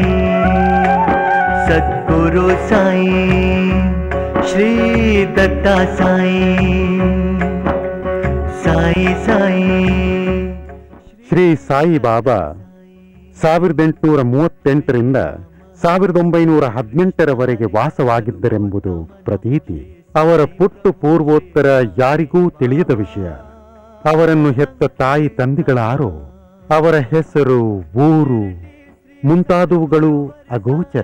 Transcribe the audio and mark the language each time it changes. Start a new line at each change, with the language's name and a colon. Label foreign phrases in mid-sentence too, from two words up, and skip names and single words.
Sanskrit: सद्गुरु साई श्री दत्ता साई साई साई.
Kannada: ಶ್ರೀ ಸಾಯಿಬಾಬಾ 1838ರಿಂದ 1918ರವರೆಗೆ ವಾಸವಾಗಿದ್ದರೆಂಬುದು ಪ್ರತೀತಿ. ಅವರ ಪುಟ್ಟು ಪೂರ್ವೋತ್ತರ ಯಾರಿಗೂ ತಿಳಿಯದ ವಿಷಯ. ಅವರನ್ನು ಹೆತ್ತ ತಾಯಿ ತಂದೆಗಳಾರೋ, ಅವರ ಹೆಸರು, ಊರು ಮುಂತಾದವುಗಳು ಅಗೋಚರ.